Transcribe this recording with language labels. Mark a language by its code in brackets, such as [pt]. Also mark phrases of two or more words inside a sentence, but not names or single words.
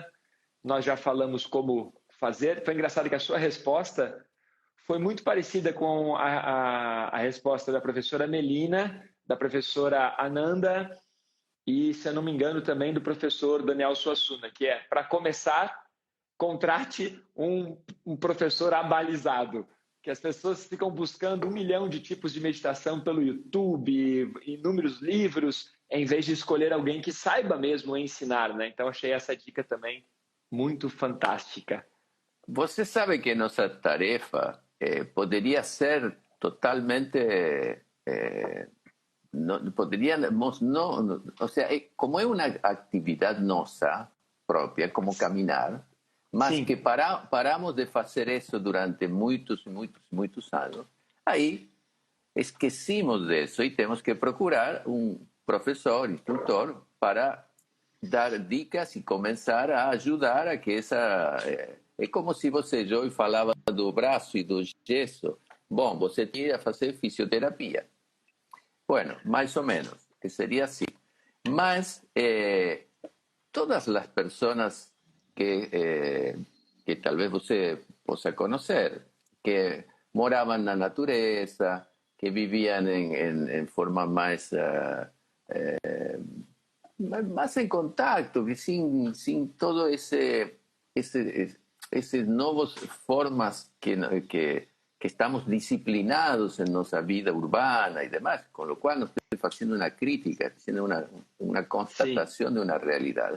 [pt] Nós já falamos como fazer. Foi engraçado que a sua resposta foi muito parecida com a resposta da professora Melina, da professora Ananda e, se eu não me engano, também do professor Daniel Suassuna, que é, para começar, contrate um professor abalizado, que as pessoas ficam buscando 1 milhão de tipos de meditação pelo YouTube, inúmeros livros, em vez de escolher alguém que saiba mesmo ensinar, né? Então, achei essa dica também muito fantástica. Você sabe que nossa tarefa poderia ser totalmente... [es] podríamos no, o sea, como es una actividad nosa propia, como caminar, [pt] mas Sim. [es] que paramos de hacer eso durante muchos años, ahí esquecimos de eso y tenemos que procurar un profesor, instructor, para dar dicas y comenzar a ayudar a que esa... es como si [pt] você hoje falava do braço e do gesso. Bom, você tinha que fazer fisioterapia. [es] Bueno, más o menos, que sería así. [pt] Mas [es] todas las personas que que [pt] talvez você possa conhecer, que moravam na natureza, [es] que vivían en forma más en contacto, que sin todo esas nuevas formas que estamos disciplinados en nuestra vida urbana y demás, con lo cual no estoy haciendo una crítica, estoy haciendo una constatación de una realidad.